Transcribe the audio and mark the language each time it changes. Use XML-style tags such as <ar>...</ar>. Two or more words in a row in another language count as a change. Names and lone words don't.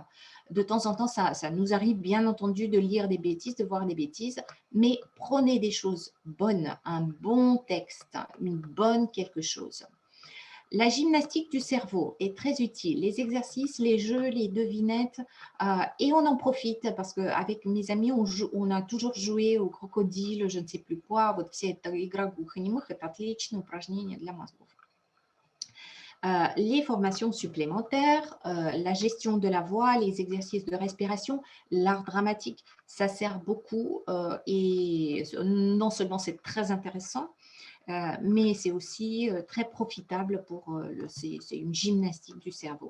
<fr>De temps en temps, ça nous arrive bien entendu de lire des bêtises, de voir des bêtises, mais prenez des choses bonnes, un bon texte, une bonne quelque chose. La gymnastique du cerveau est très utile. Les exercices, les jeux, les devinettes, et on en profite parce qu'avec mes amis, on a toujours joué au crocodile, je ne sais plus quoi.</fr> <ru>Вот вся эта игра глухонемых – это отличное упражнение для мозгов.</ru> <fr>Les formations supplémentaires, la gestion de la voix, les exercices de respiration, l'art dramatique, ça sert beaucoup et non seulement c'est très intéressant, mais c'est aussi très profitable c'est une gymnastique du cerveau.</fr>